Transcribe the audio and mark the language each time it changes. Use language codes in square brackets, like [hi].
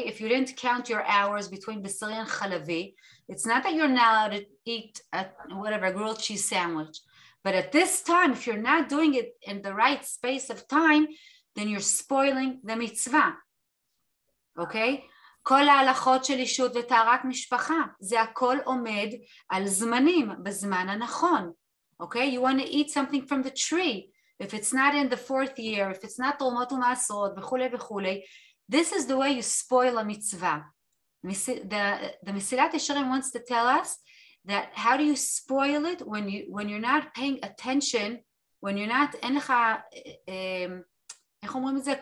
[en] If you didn't count your hours between Bisari and Chalavi, it's not that you're not allowed to eat a grilled cheese sandwich. But at this time, if you're not doing it in the right space of time, then you're spoiling the mitzvah, okay? [he] כל ההלכות של אישות וטהרת משפחה, זה הכל עומד על זמנים, בזמן הנכון, okay? [en] You want to eat something from the tree, if it's not in the 4th year, if it's not תרומות ומעשרות, וכולי וכולי, this is the way you spoil a mitzvah. The Mesilat Yesharim wants to tell us that how do you spoil it when you're not paying attention, when you're not, אין לך, איך אומרים את זה?